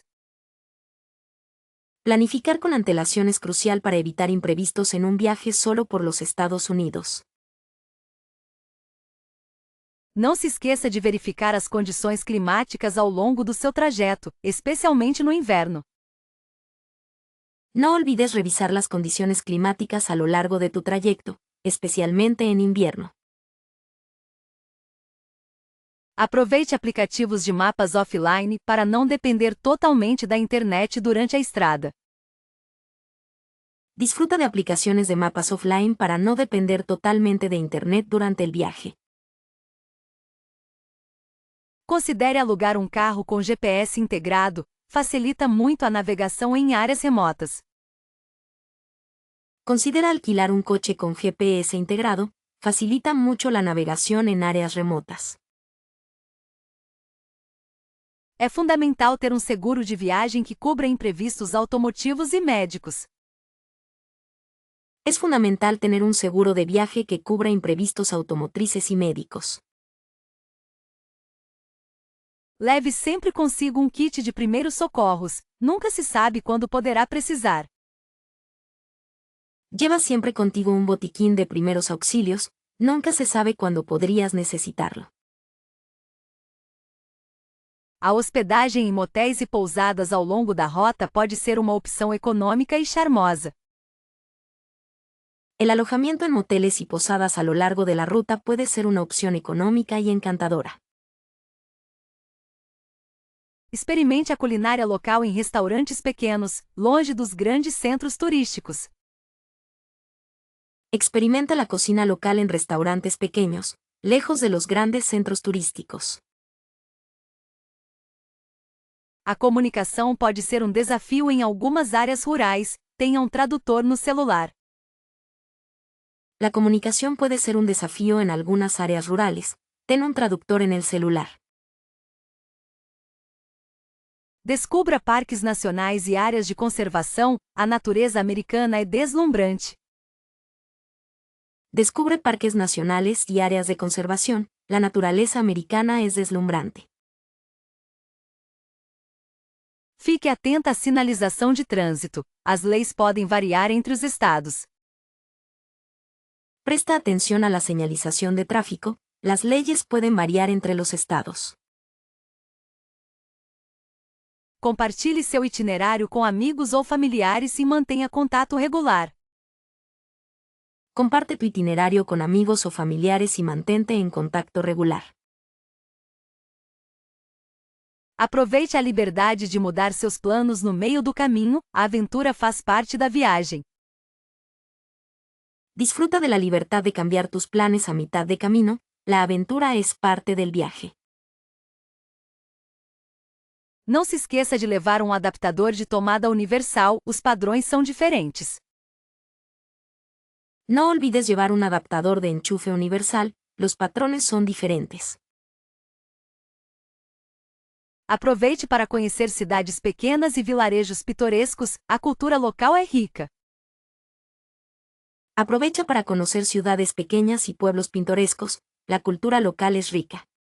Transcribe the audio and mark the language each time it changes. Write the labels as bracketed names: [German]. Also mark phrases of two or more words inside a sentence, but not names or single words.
[Spanish] Planificar con antelación es crucial para evitar imprevistos en un viaje solo por los Estados Unidos. [Portuguese] Não se esqueça de verificar as condições climáticas ao longo do seu trajeto, especialmente no inverno. [Spanish] No olvides revisar las condiciones climáticas a lo largo de tu trayecto, especialmente en invierno. [Portuguese] Aproveite aplicativos de mapas offline para não depender totalmente da internet durante a estrada. [Spanish] Disfruta de aplicaciones de mapas offline para no depender totalmente de Internet durante el viaje. [Portuguese] Considere alugar um carro com GPS integrado, facilita muito a navegação em áreas remotas. [Spanish] Considera alquilar un coche con GPS integrado, facilita mucho la navegación en áreas remotas. [Portuguese] É fundamental ter um seguro de viagem que cubra imprevistos automotivos e médicos. [Spanish] Es fundamental tener un seguro de viaje que cubra imprevistos automotrices y médicos. [Portuguese] Leve sempre consigo um kit de primeiros socorros, nunca se sabe quando poderá precisar. [Spanish] Lleva siempre contigo un botiquín de primeros auxilios, nunca se sabe cuándo podrías necesitarlo. [Portuguese] A hospedagem em motéis e pousadas ao longo da rota pode ser uma opção econômica e charmosa. [Spanish] El alojamiento en moteles y posadas a lo largo de la ruta puede ser una opción económica y encantadora. [Portuguese] Experimente a culinária local em restaurantes pequenos, longe dos grandes centros turísticos. [Spanish] Experimenta la cocina local en restaurantes pequeños, lejos de los grandes centros turísticos. [Portuguese] A comunicação pode ser um desafio em algumas áreas rurais, tenha um tradutor no celular. [Spanish] La comunicación puede ser un desafío en algunas áreas rurales, ten un traductor en el celular. [Portuguese] Descubra parques nacionais e áreas de conservação, a natureza americana é deslumbrante. [Spanish] Descubre parques nacionales y áreas de conservación, la naturaleza americana es deslumbrante. [Portuguese] Fique atenta à sinalização de trânsito, as leis podem variar entre os estados. [Spanish] Presta atención a la señalización de tráfico, las leyes pueden variar entre los estados. [Portuguese] Compartilhe seu itinerário com amigos ou familiares e mantenha contato regular. [Spanish] Comparte tu itinerario con amigos o familiares y mantente en contacto regular. [Portuguese] Aproveite a liberdade de mudar seus planos no meio do caminho, a aventura faz parte da viagem. [Spanish] Disfruta de la libertad de cambiar tus planes a mitad de camino, la aventura es parte del viaje. [Portuguese] Não se esqueça de levar um adaptador de tomada universal, os padrões são diferentes. [Spanish] No olvides llevar un adaptador de enchufe universal, los patrones son diferentes. [Portuguese] Aproveite para conhecer cidades pequenas e vilarejos pitorescos, a cultura local é rica. [Spanish] Aprovecha para conocer ciudades pequeñas y pueblos pintorescos, la cultura local es rica.